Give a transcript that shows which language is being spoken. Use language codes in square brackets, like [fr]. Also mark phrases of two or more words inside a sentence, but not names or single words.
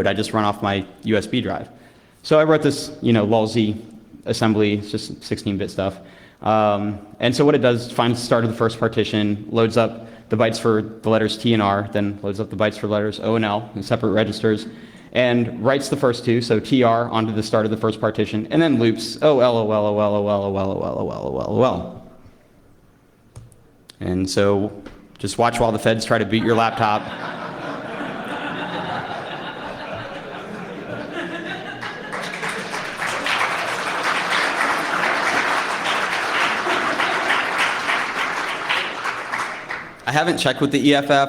[en] I just run off my USB drive. So I wrote this, lolz assembly, it's just 16-bit stuff. And so what it does, finds the start of the first partition, loads up the bytes for the letters T and R, then loads up the bytes for letters O and L in separate registers, and writes the first two, so TR onto the start of the first partition, and then loops O, L, O, L, O, L, O, L, O, L, O, L, O, L, O, L, O, L. And so just watch while the feds try to boot your laptop. I haven't checked with the EFF.